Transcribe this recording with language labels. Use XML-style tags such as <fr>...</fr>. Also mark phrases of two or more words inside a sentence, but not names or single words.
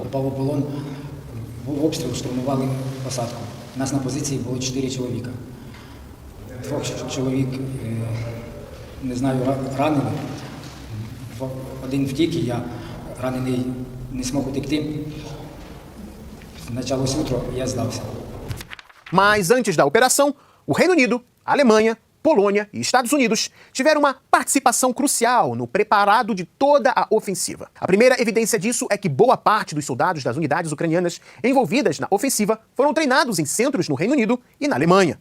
<uk>Попав у полон, був обстріл, штурмували посадку. У нас на позиції було 4 чоловіка. 2 чоловік, не знаю, ранені. Один втік, і я ранений не змог утекти.</uk> <ru>Началось утро, я здався.</ru> <pt>Mas antes da operação, o Reino Unido, Alemanha, Polônia e Estados Unidos tiveram uma participação crucial no preparado de toda a ofensiva. A primeira evidência disso é que boa parte dos soldados das unidades ucranianas envolvidas na ofensiva foram treinados em centros no Reino Unido e na Alemanha.</pt>